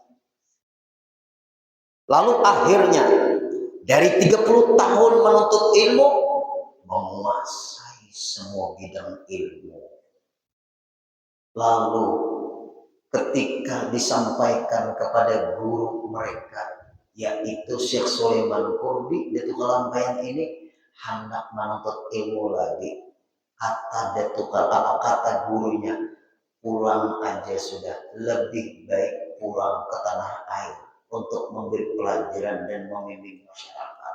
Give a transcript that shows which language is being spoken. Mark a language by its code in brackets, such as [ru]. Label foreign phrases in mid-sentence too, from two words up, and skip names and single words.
[id] Lalu akhirnya dari 30 tahun menuntut ilmu, menguasai semua bidang ilmu. Lalu ketika disampaikan kepada guru mereka, yaitu Syekh Sulaiman Qurdi, Datuk Kalampayan ini hendak menuntut ilmu lagi. Kata gurunya, pulang aja sudah, lebih baik pulang ke tanah air untuk memberi pelajaran dan membimbing masyarakat.